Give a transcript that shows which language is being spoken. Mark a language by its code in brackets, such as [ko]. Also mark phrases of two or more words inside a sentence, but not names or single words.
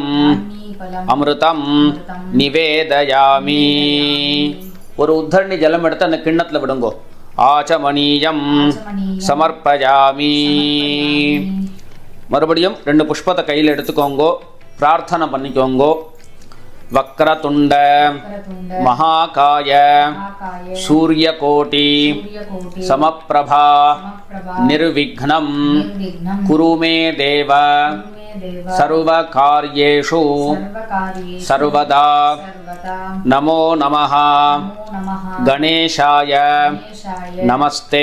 [sa] அன்னீபலம், अमृतं निवेदयामि. [ta] ஒரு உத்தரணி ஜலம் எடுத்து அந்த கிண்ணத்தில் விடுங்கோ. [sa] ஆச்சமணீயம் ஆச்சமணீயம் சமர்ப்பயாமி. [ta] மறுபடியும் 2 புஷ்பத்தை கையில் எடுத்துக்கோங்கோ. பிரார்த்தனை பண்ணிக்கோங்கோ. [sa] வக்ரதுண்ட வக்ரதுண்ட மகாகாய மகாகாய சூரியகோட்டி சூரியகோட்டி சமப்பிரபா சமப்பிரபா நிர்விக்னம் நிர்விக்னம் कुरु मे देव कुरुमे देव சர்வகார்யேஷு சர்வகாரியேஷு சர்வதா. சர்வதா. नमो नमः नमो नमः கணேஷாய கணேஷாய நமஸ்தே